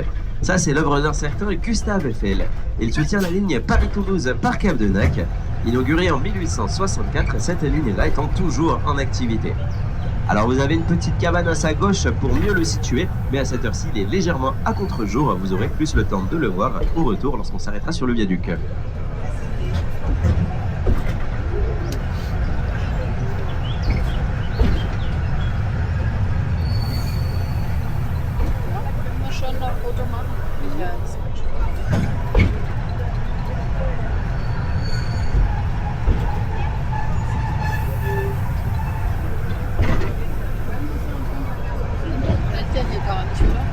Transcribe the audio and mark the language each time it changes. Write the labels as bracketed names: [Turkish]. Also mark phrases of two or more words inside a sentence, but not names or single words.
[French] Ça, c'est l'œuvre d'un certain Gustave Eiffel. Il soutient la ligne Paris-Toulouse par Capdenac. Inaugurée en 1864, cette ligne-là étant toujours en activité. Alors vous avez une petite cabane à sa gauche pour mieux le situer, mais à cette heure-ci, il est légèrement à contre-jour. Vous aurez plus le temps de le voir au retour lorsqu'on s'arrêtera sur le viaduc. [German] Schon noch Foto machen, Michael. Hier gar nicht, oder?